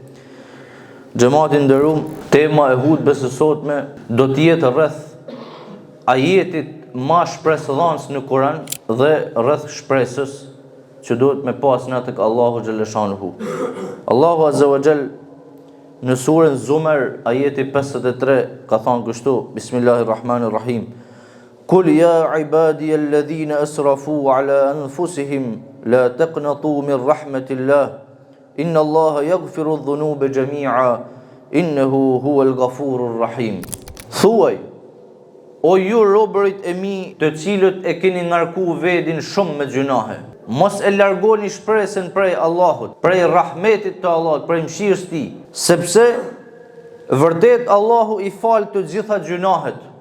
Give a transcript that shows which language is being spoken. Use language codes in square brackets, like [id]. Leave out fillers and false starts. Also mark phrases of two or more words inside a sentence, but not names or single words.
[sq] Xhamati nderuam, tema e hutbes së sotme do të jetë rreth ajetit më shpresëdhënës në Kur'an dhe rreth shpresës që duhet me pas në tek Allahu xhaleshanuhu. Allahu [ar] عز وجل [sq] në surën Zumar ajeti 53 ka thënë kështu: Bismillahirrahmanirrahim. [ar] قل يا عبادي الذين أسرفوا على أنفسهم لا تقنطوا من رحمة الله إن الله يغفر الذنوب جميعا إنه هو الغفور الرحيم. [sq] Thuaj, o ju robërit e mi të cilët e keni ngarku vedin shumë me gjunahe, mos e largoni shpresën prej Allahut, prej rahmetit të Allahut, prej mëshirës Tij, sepse vërtet Allahu I fal të gjitha gjunahet.